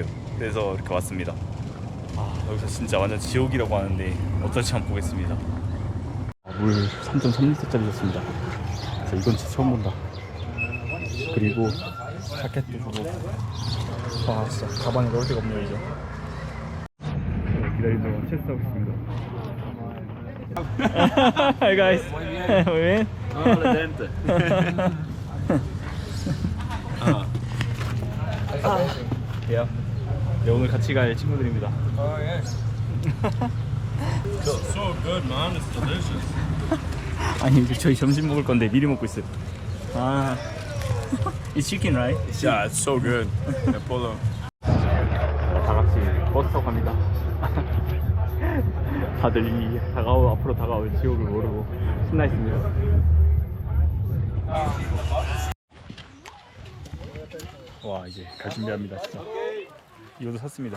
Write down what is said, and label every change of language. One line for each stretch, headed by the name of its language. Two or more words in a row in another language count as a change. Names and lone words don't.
Korean: 그래서 이렇게 왔습니다. 여기서 진짜 완전 지옥이라고 하는데 어떨지 한번 보겠습니다. 물 3.3리터짜리 줬습니다. 그래서 이건 진짜 처음 본다. 그리고 자켓도 주고. 와, 진짜 가방에 넣을 데가 없네요 이제. 기다리는 동안 체스하고 있습니다.
English: Hi guys.
Spanish: Muy bien. Hola, gente.
Korean: 네, 오늘 같이 갈 친구들입니다.
English: Oh, yes. So good, man. It's delicious.
Korean: 아니, 저희 점심 먹을 건데 미리 먹고 있어요.
English: It's chicken, right? Yeah, it's so good. Polo.
Korean: 다 같이 버스 타고 갑니다. 다들 이 앞으로 다가올 지옥을 모르고 신나 있습니다. 와, 이제 갈 준비합니다. 진짜 이것도 샀습니다.